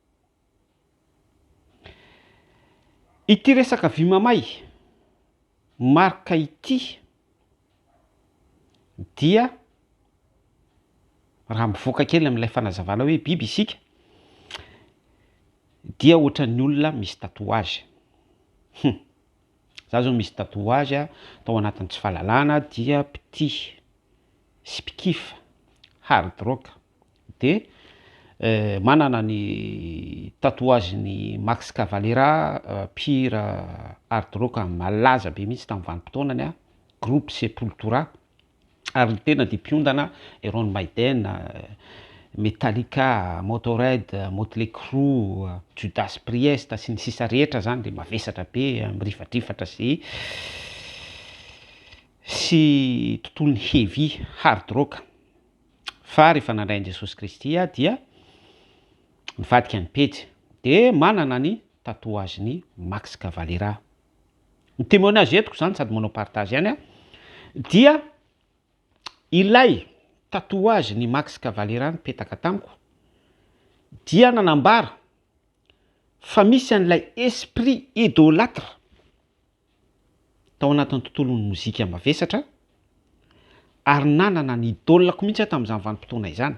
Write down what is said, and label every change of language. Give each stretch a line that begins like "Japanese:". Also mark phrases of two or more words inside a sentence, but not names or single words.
Malagasy: Ity resaka vy mamay marika ity dia raha mivoaka kely amin'ilay fanazavana hoe biby isika dia ohatran'ny olona misy tatouage. Za zao misy tatouage tao anatin'ny tsy fahalalana dia pity sy pikifa
English: hard rock
Malagasy: dia manana ny tatouage ny Max Cavalera
English: pire hard rock
Malagasy: malaza be mihitsy tamin'ny vanim-potoanany groupe Sepultura ary tena dia mpiondana Iron Maiden, Metallica, Motorhead, Motley Crue, Judas Priest sy ny sisa rehetra zany dia mavesatra be mirifatrifatra sy tontolony
English: heavy hard rock.
Malagasy: Fa rehefa nandray an'i Jesosy Kristy dia nivadika ny pejy dia manana ny tatouage ny Max Cavalera. Ny témoignage entiko zany sady manao partage ihany dia ilay tatouage ny Max Cavalera nipetaka tamiko dia nanambara fa misy an'ilay
French: esprit idolâtre
Malagasy: tao anatin'ny tontolon'ny mozika mavesatra ary nanana ny idôlako mihitsy tamin'izany vanim-potoana izany.